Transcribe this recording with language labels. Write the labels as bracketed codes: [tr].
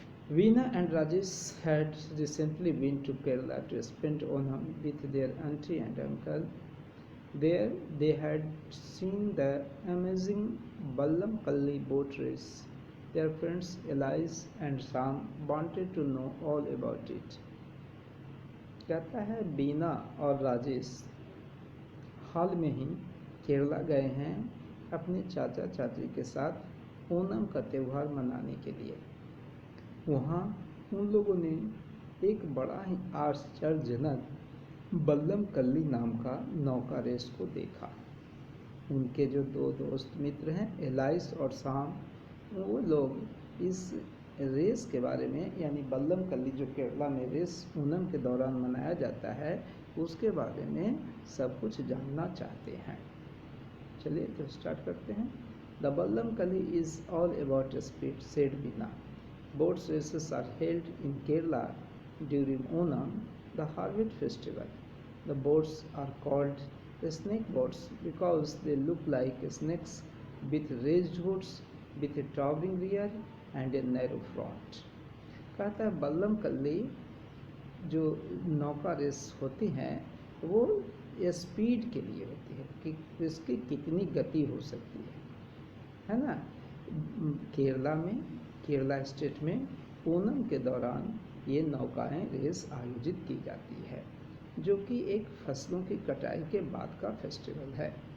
[en] Veena and Rajesh had recently been to Kerala to spend Onam with their auntie and uncle. There they had seen the amazing Ballam Kalli boat race. Their friends Elias and Sam wanted to know all about it. [hi] कहता है बीना और राजेश हाल में ही केरला गए हैं अपने चाचा चाची के साथ ओणम का त्यौहार मनाने के लिए। वहाँ उन लोगों ने एक बड़ा ही आश्चर्यजनक बल्लम कल्ली नाम का नौका रेस को देखा। उनके जो दो दोस्त मित्र हैं एलाइस और साम, वो लोग इस रेस के बारे में, यानी बल्लम कल्ली जो केरला में रेस ओणम के दौरान मनाया जाता है, उसके बारे में सब कुछ जानना चाहते हैं। चलिए तो स्टार्ट करते हैं। [en] The Vallam Kali is all about speed, said Beena. Boat races are held in Kerala during Onam, the harvest festival. The boats are called snake boats because they look like snakes with raised hoods, with a towering rear and a narrow front. [hi] कहता है बल्लम कल्ली जो नौका race होती हैं वो speed के लिए होती है कि इसकी कितनी गति हो सकती है ना। केरला स्टेट में ओणम के दौरान ये नौकाएं रेस आयोजित की जाती है, जो कि एक फसलों की कटाई के बाद का फेस्टिवल है।